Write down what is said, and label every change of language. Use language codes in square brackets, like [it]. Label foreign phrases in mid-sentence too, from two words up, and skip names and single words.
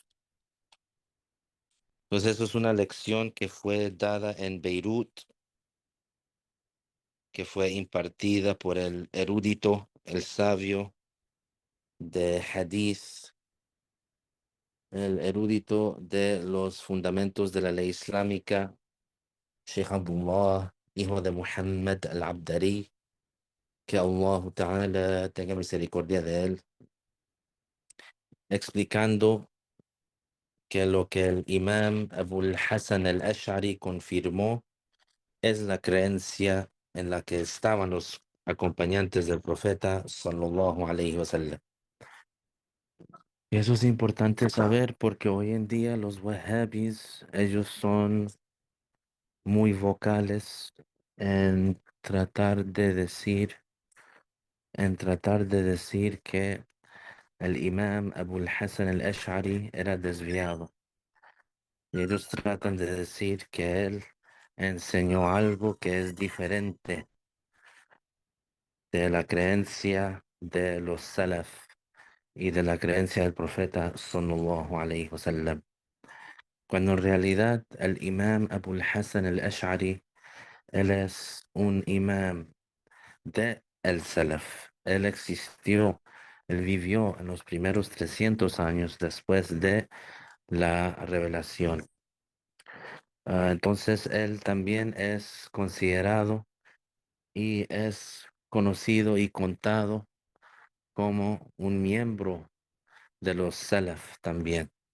[es] Entonces, eso es una lección que fue dada en Beirut, que fue impartida por el erudito, el sabio de Hadith, el erudito de los fundamentos de la ley islámica, Sheikh Abdullah, hijo de Muhammad al-Abdari, que [ar] الله تعالى [es] tenga misericordia de él, explicando que lo que el imam Abul Hasan al-Ash'ari confirmó es la creencia en la que estaban los acompañantes del profeta [ar] صلى الله عليه وسلم. [es] Y eso es importante saber porque hoy en día los wahhabis, ellos son muy vocales en tratar de decir que el imam Abul Hasan al-Ash'ari era desviado. Y ellos tratan de decir que él enseñó algo que es diferente de la creencia de los salaf y de la creencia del profeta [ar] صلى الله عليه وسلم. [es] Cuando en realidad el imam Abul Hasan al-Ash'ari, él es un imam de el salaf. Él existió, él vivió en los primeros 300 años después de la revelación. Entonces él también es considerado y es conocido y contado como un miembro de los Salaf también.